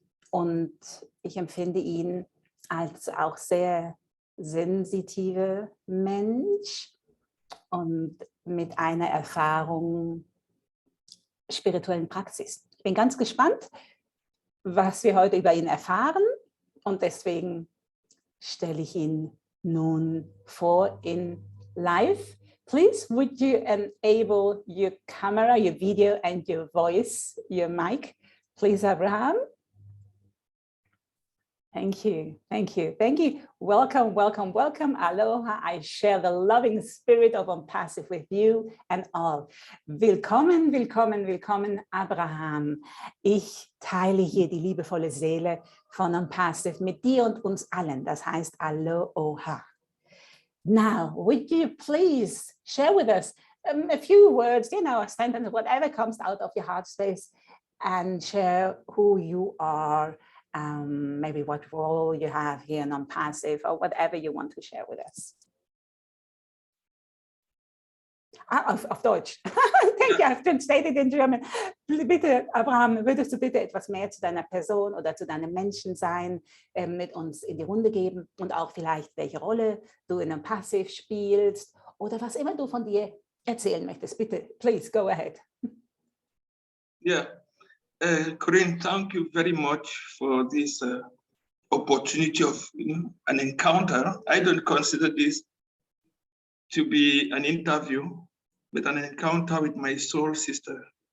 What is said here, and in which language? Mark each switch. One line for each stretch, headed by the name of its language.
German: Und ich empfinde ihn als auch sehr sensitive Mensch und mit einer Erfahrung spirituellen Praxis. Ich bin ganz gespannt, was wir heute über ihn erfahren, und deswegen stelle ich ihn nun vor in live.
English: Please, would you enable your camera, your video and your voice, your mic, please, Abraham? Thank you, thank you, thank you. Welcome, welcome, welcome. Aloha, I share the loving spirit of ONPASSIVE with you and all.
German: Willkommen, willkommen, willkommen, Abraham. Ich teile hier die liebevolle Seele von ONPASSIVE mit dir und uns allen. Das heißt Alo-O-ha.
English: Now, would you please share with us a few words, you know, a sentence, whatever comes out of your heart space, and share who you are, maybe what role you have here in ONPASSIVE, or whatever you want to share with us.
German: Auf Deutsch.
English: Thank you, I've translated in German.
German: Bitte, Abraham, würdest du bitte etwas mehr zu deiner Person oder zu deinem Menschensein mit uns in die Runde geben, und auch vielleicht, welche Rolle du in ONPASSIVE spielst oder was immer du von dir erzählen möchtest. Bitte,
English: please, go ahead. Yeah. Corinne, thank you very much for this opportunity of an encounter. I don't consider this to be an interview, but an encounter with my soul sister.